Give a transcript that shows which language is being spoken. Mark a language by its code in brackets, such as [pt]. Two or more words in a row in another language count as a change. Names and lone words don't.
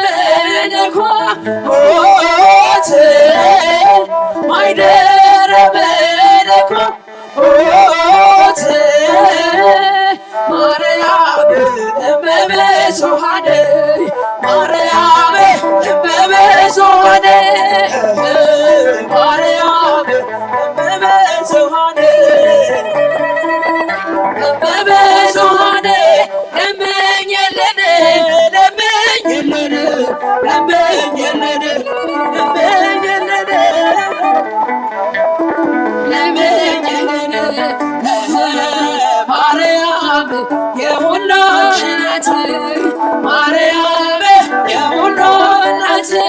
[gez] መለኮት ማይደረ መለኮት ማርያም እመ ብዙኃን ማርያም እመ ብዙኃን ማርያም እመ ብዙኃን እመ ብዙኃን [am] ለምኝልን ለምኝልን ለምኝልን ለምኝልን ማርያም የሁሉ እናት ማርያም የሁሉ እናት